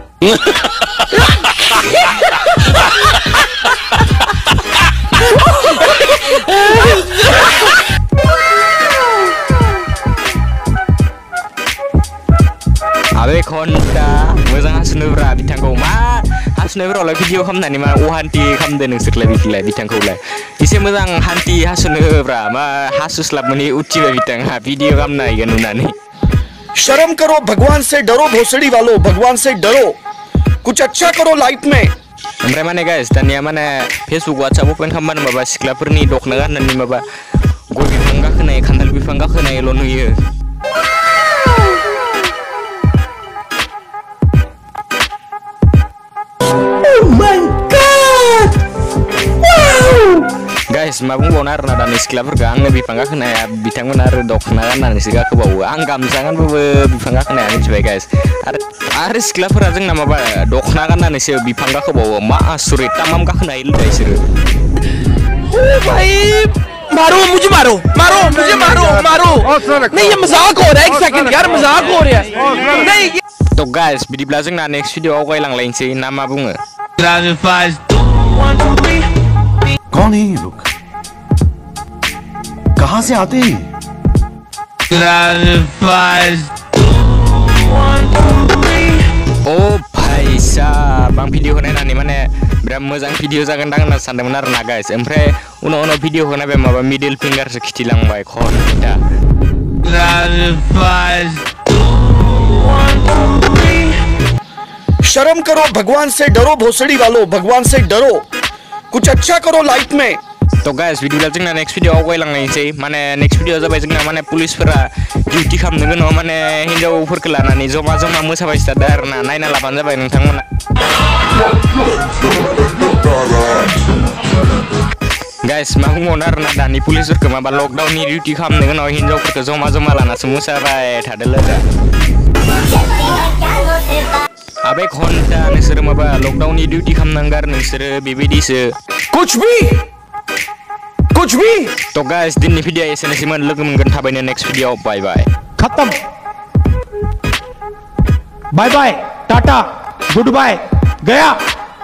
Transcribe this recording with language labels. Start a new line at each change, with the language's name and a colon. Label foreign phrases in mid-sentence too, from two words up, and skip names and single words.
Bodo: आबे घन्टा मोजां हासुनोब्रा बिथांखौ मा हासुनायफोरावलाय भिडिअ खालामनानै मा अहान्थि खालामदो नोंसोरलाय बिखौलाय बिथांखौलाय एसे मोजां हान्थि हासुनोब्रा मा हासुस्लाबमोनि उथिबाय बिथाङा भिडिअ खालामनायखौ नुनानै
Hindi: शर्म करो भगवान से डरो भोसड़ी वालों भगवान से डरो कुछ अच्छा करो लाइफ में
Bodo: ओमफ्राय माने गाइस दानिया माने फेसबुक वाट्सएप ओपन खालामबानो माबा सिख्लाफोरनि दखना गाननानै माबा गय बिफां गाखोनाय खान्थाल बिफां गाखोनायल' नुयो गाइस मा बुंबावनो आरोना दानि सिख्लाफोरखौ आंनो बिफां गाखोनाया बिथांमोना आरो दखना गाननानैसो गाखोबावो आं गामसा गानबाबो बिफां गाखोनाया मिथिबाय गाइस आरो सिख्लाफोरा जोंना माबा दखना गाननानैसो बिफां गाखोबावो मा आसुरित तामाम गाखोनो हायो लोगो बिसोरो
Hindi: भाई मुझे मारो नहीं ये मजाक हो रहा है एक सेकंड यार मजाक हो रहा है नहीं
Bodo: तो गाइस बिदिब्ला जोंना
English: next video
Bodo: आवगायलांलायनोसै ना मा बुङो
Hindi: कौन है ये लोग कहां से आते हैं
Bodo: ओ भाई साहब आं भिडिअखौ नायनानै माने बिराद मोजां भिडिअ जागोनदां होनना सानदोंमोन आरो ना गाइस ओमफ्राय उनाव भिडिअखौ नायबाय माबा मिडिल फिंगारसो खिथिलांबाय घन्टा
Hindi: शर्म करो भगवान से डरो भोसड़ी वालों भगवान से डरो कुछ अच्छा करो लाइफ में
Bodo: तो गाइस बिदिब्ला जोंना
English: next video
Bodo: आवगायलांनायसै माने
English: next video
Bodo: जाबाय जोंना माने पुलिसफोरा डिउटि खालामनो गोनां माने हिनजावफोरखौ लानानै जमा मोसाबाय थादों आरोना नायना लाबानो जाबाय नोंथांमोना गाइस मा बुंबावनो आरोना दानि पुलिसफोरखौ माबा लकडाउननि डिउटि खालामनो गोनां हिनजावफोरखौ जमा लानासो मोसाबाय थादों लोगो आबे घन्टा नोंसोरो माबा लकडाउननि डिउटि खालामनांगौ आरो नोंसोरो बेबायदिसो
Hindi: कुछ भी
Bodo: तो गाइस दिननि भिडिअ एसेनोसैमोन लोगो मोनगोन थाबैनो
English: next video bye bye खत्म bye bye tata good bye गया।